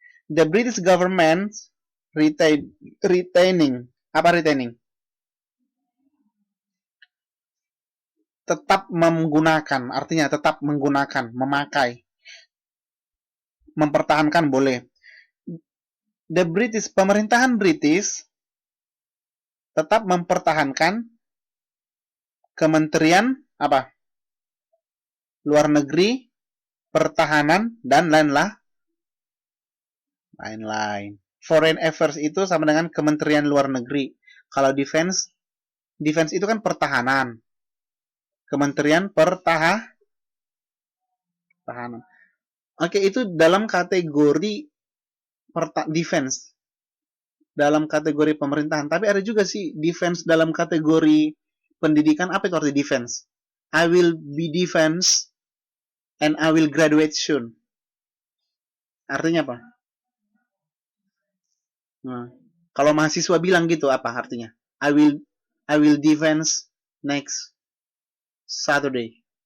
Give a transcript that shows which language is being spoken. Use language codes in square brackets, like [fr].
[en] The British government retaining. [id] Apa retaining? Tetap menggunakan, artinya tetap menggunakan, memakai. Mempertahankan boleh. The British, pemerintahan British tetap mempertahankan kementerian apa? Luar negeri, pertahanan, dan lain-lain. Foreign affairs itu sama dengan kementerian luar negeri. Kalau defense itu kan pertahanan. Kementerian pertahanan. Oke, itu dalam kategori defense. Dalam kategori pemerintahan. Tapi ada juga sih defense dalam kategori pendidikan. Apa itu arti defense? [en] I will be defense and I will graduate soon. [id] Artinya apa? Nah, kalau mahasiswa bilang gitu apa artinya? [en] I will defense next Saturday.